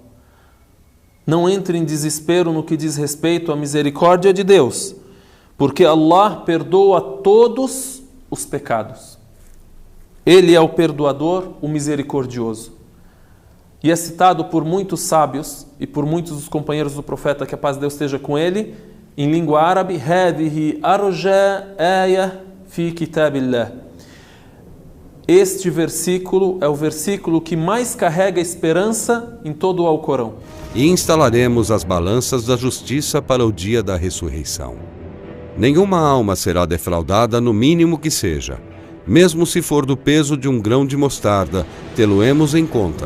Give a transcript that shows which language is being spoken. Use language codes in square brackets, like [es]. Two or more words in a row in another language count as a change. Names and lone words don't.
[pt] Não entre em desespero no que diz respeito à misericórdia de Deus, porque Allah perdoa todos os pecados. Ele é o perdoador, o misericordioso. E é citado por muitos sábios e por muitos dos companheiros do profeta, que a paz de Deus esteja com ele, em língua árabe: [ar] هذه أرجى آية في كتاب الله. [pt] Este versículo é o versículo que mais carrega esperança em todo o Alcorão. E instalaremos as balanças da justiça para o dia da ressurreição. Nenhuma alma será defraudada, no mínimo que seja. Mesmo se for do peso de um grão de mostarda, tê-lo-emos em conta.